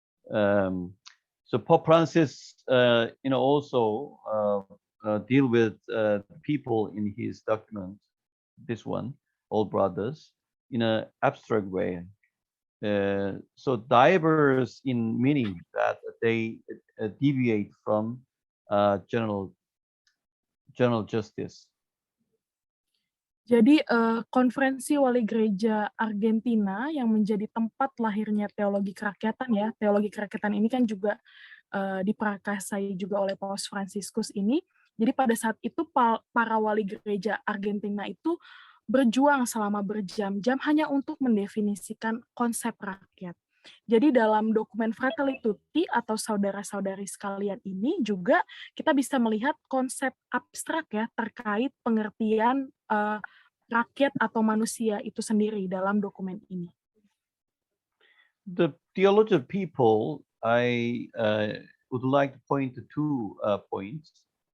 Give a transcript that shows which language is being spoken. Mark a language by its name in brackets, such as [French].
[English] So Pope Francis, also deal with people in his document, this one, All Brothers, in an abstract way. So diverse in meaning that they deviate from general justice. [Indonesian] Jadi konferensi wali gereja Argentina yang menjadi tempat lahirnya teologi kerakyatan ya. Teologi kerakyatan ini kan juga diprakarsai juga oleh Paus Fransiskus ini. Jadi pada saat itu para wali gereja Argentina itu berjuang selama berjam-jam hanya untuk mendefinisikan konsep rakyat. Jadi dalam dokumen Fratelli Tutti atau saudara-saudari sekalian ini juga kita bisa melihat konsep abstrak ya terkait pengertian rakyat atau manusia itu sendiri dalam dokumen ini. [English] The theology of people, I would like to point to two points.